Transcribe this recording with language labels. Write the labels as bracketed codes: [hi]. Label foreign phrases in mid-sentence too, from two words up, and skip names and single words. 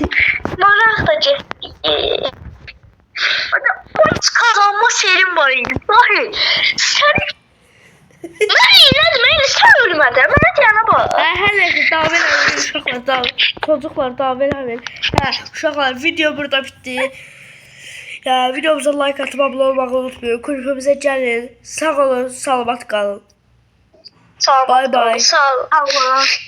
[az] Maraq da getdi. [tr] Kazanma serim [az] var idi. Dahi. Sən... Mən elədim, sən ölmədin. Mənə deyənə bax. Hər neyse, davam eləməyin uşaqlar, çocuklar davam eləməyin. Uşaqlar, [tr] video burada bitti. Videomuza like atıp abone olmayı unutmayın. Kulübümüze gelin. [az] Sağ olun, salamat qalın. Sağ ol. [en] Bye bye. [az] Sağ ol.